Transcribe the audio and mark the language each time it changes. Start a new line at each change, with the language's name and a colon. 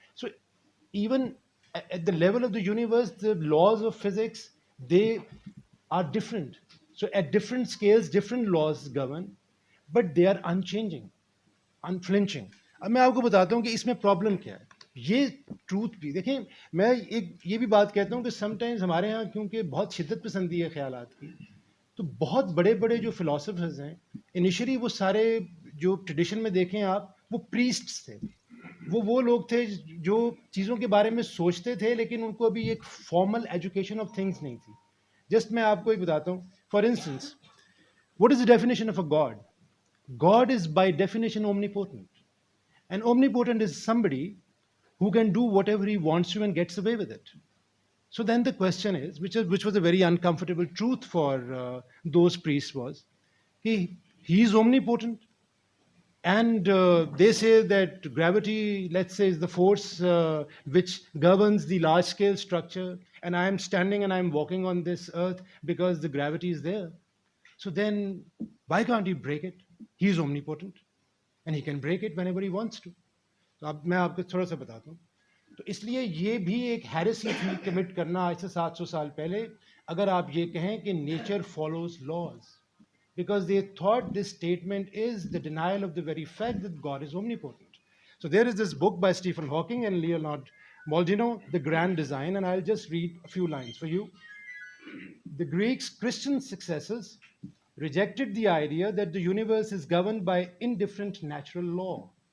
English: So even at the level of the universe, the laws of physics, they are different. So at different scales, different laws govern, but they are unchanging, unflinching.
Urdu: اب میں آپ کو بتاتا ہوں کہ اس میں problem کیا ہے. یہ ٹروتھ بھی دیکھیں, میں ایک یہ بھی بات کہتا ہوں کہ سم ٹائمز ہمارے ہاں کیونکہ بہت شدت پسندی ہے خیالات کی, تو بہت بڑے بڑے جو فلاسفرز ہیں انیشلی وہ سارے جو ٹریڈیشن میں دیکھیں آپ, وہ پریسٹس تھے. وہ لوگ تھے جو چیزوں کے بارے میں سوچتے تھے لیکن ان کو ابھی ایک فارمل ایجوکیشن آف تھنگس نہیں تھی. جسٹ میں آپ کو ایک بتاتا ہوں.
English: For instance, what is the definition of a god? God is by definition omnipotent. And omnipotent is somebody who can do whatever he wants to and gets away with it. So then the question is, which was a very uncomfortable truth for those priests, was he is omnipotent, and they say that gravity, let's say, is the force which governs the large scale structure, and I am standing and I am walking on this earth because the gravity is there. So then why can't he break it? He is omnipotent and he can break it whenever he wants to.
Urdu: تو اب میں آپ کو تھوڑا سا بتاتا ہوں. تو اس لیے یہ بھی ایک ہیریسی تھی کمٹ کرنا آج سے 700 سال پہلے, اگر آپ یہ کہیں کہ
English: Nature follows laws. because they thought this statement is the denial of the very fact that God is omnipotent. So there is this book by Stephen Hawking and Leonard Maldino, The Grand Design, and I'll just read a few lines for you. The Greeks' Christian successors rejected the idea that the universe is governed by indifferent natural law.